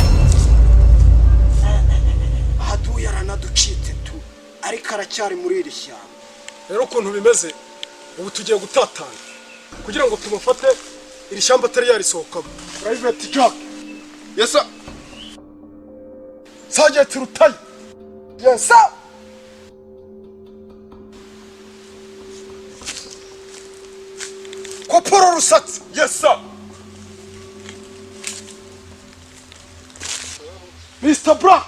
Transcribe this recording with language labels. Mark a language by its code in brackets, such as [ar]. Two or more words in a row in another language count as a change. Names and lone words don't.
[rw] Ahaduye aranaducitse tu, ariko aracyari muri iri shyamba. Rero ukuntu bimeze, ubu tugiye gutatana kugira ngo tumufate iri shyamba atari yarisohokamo. [en] Private Jack. Yes sir. Sergeant Rutayi. Yes sir. Corporal Rusatsi. Yes sir. Mr. Black.